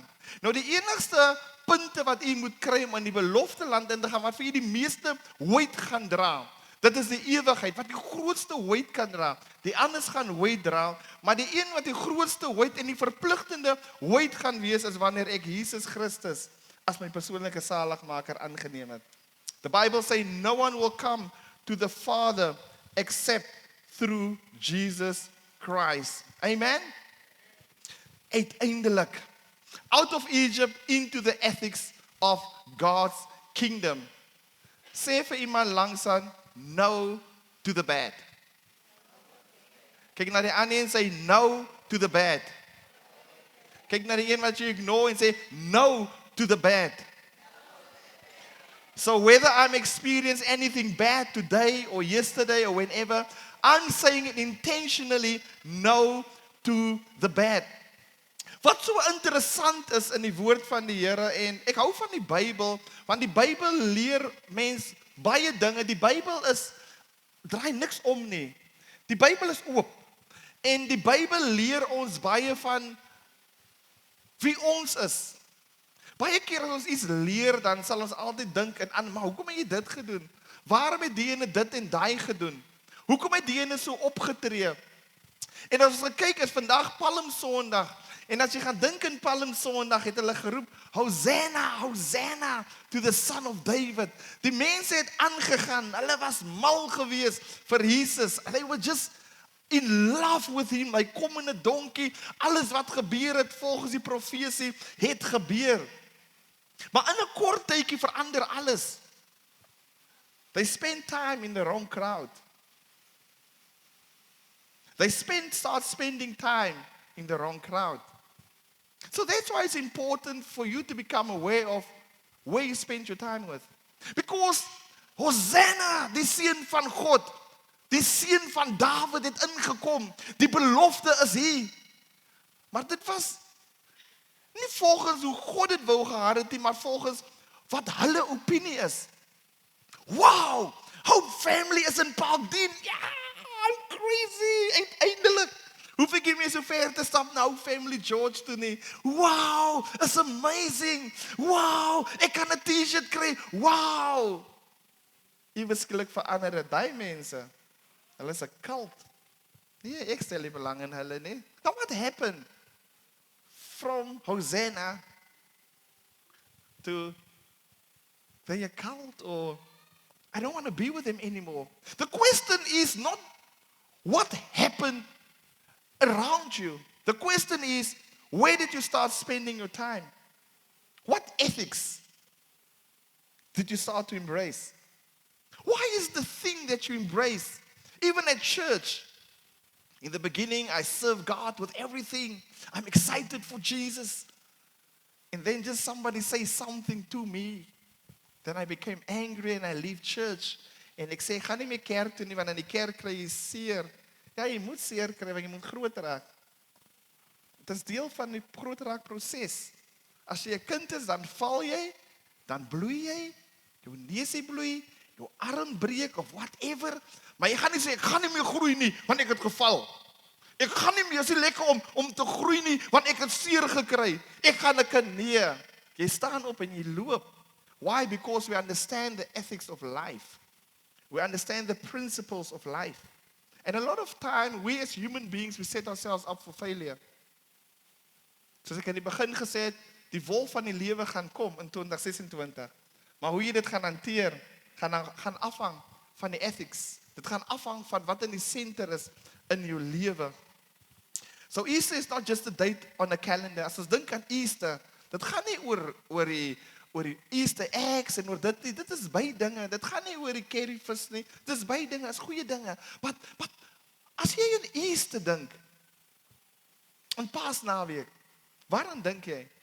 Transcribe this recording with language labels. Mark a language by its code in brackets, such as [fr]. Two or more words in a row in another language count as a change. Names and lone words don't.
[af] Nou die enigste punte wat u moet kry om in die beloofde land in te gaan, wat vir u die meeste weight gaan dra. Dit is die ewigheid, wat die grootste weight kan dra. Die anders gaan weight dra, maar die een wat die grootste weight en die verpligtende weight gaan wees, is wanneer ek Jesus Christus as my persoonlike saligmaker aangeneem het. [en] The Bible say no one will come to the Father except through Jesus Christ. Amen? Uiteindelik, out of Egypt into the ethics of God's kingdom. [af] Sê vir iemand langs aan, [en] no to the bad. [af] Kyk na die ander en sê [en] no to the bad. [af] Kyk na die een wat jy ignore en sê [en] no to the bad. So whether I'm experiencing anything bad today or yesterday or whenever, I'm saying it intentionally no to the bad. [af] Wat so interessant is in die woord van die Here, en ek hou van die Bybel, want die Bybel leer mens baie dinge. Die Bybel draai niks om nie. Die Bybel is oop. En die Bybel leer ons baie van wie ons is. Baie keer as ons iets leer, dan sal ons altyd dink en aan, maar hoekom het jy dit gedoen? Waarom het die ene dit en daai gedoen? Hoekom het die ene so opgetree? En as ons kyk, is vandag Palm Sondag. En as jy gaan dink in Palm Sondag, het hulle geroep, Hosanna, [en] Hosanna to the Son of David. [af] Die mense het aangegaan, hulle was mal gewees vir Jesus. [en] They were just in love with him. [af] Hy kom in 'n donkie, alles wat gebeur het volgens die profesie het gebeur. Maar in 'n kort tydjie verander alles. [en] They spend time in the wrong crowd. They start spending time in the wrong crowd. So that's why it's important for you to become aware of where you spend your time with. [af] Because Hosanna, die seun van God, die seun van Dawid het ingekom. Die belofte is hier. Maar dit was nie volgens hoe God dit wou gehad het nie, maar volgens wat hulle opinie is. Wow, Hope Family is in Parkdien. [en] Ja, I'm crazy. [af] Uiteindelik hoef ek nie meer so ver te stap na Hope Family George toe nie. Wow, [en] it's amazing. [af] Wow, ek kan 'n t-shirt kry. Wow. Ewesklik verander dit daai mense. Hulle is 'n cult. Nee, ek stel nie belang in hulle nie. [en] Now what happened from Hosanna to their cult, or I don't want to be with them anymore? The question is not what happened around you. The question is, where did you start spending your time? What ethics did you start to embrace? Why is the thing that you embrace, even at church? In the beginning, I serve God with everything. I'm excited for Jesus. And then just somebody say something to me. Then I became angry and I leave church. [af] En ek sê, gaan nie meer kerk toe nie, want in die kerk kry jy seer. Ja, jy moet seer kry, want jy moet groot raak. Het is deel van die groot raak proses. As jy 'n kind is, dan val jy, dan bloei jy, jou neusie bloei, jou arm breek of whatever. Maar jy gaan nie sê, ek gaan nie meer groei nie, want ek het geval. Ek gaan nie meer, is nie lekker om te groei nie, want ek het seer gekry. Ek gaan 'n kind, nee. Jy staan op en jy loop. [en] Why? Because we understand the ethics of life. We understand the principles of life. And a lot of time, we as human beings, we set ourselves up for failure. [af] Soos ek in die begin gesê het, die wolf van die lewe gaan kom in 2026. Maar hoe jy dit gaan hanteer, gaan afhang van die ethics. Dit gaan afhang van wat in die center is in jou lewe. [en] So Easter is not just a date on a calendar. [af] As ons dink aan Easter, dit gaan nie oor die Easter eggs en oor dit nie. Dit is baie dinge. Dit gaan nie oor die curryvis nie. Dit is baie dinge, is goeie dinge. But as jy aan Easter dink, in Paasnaweek, waaraan dink jy?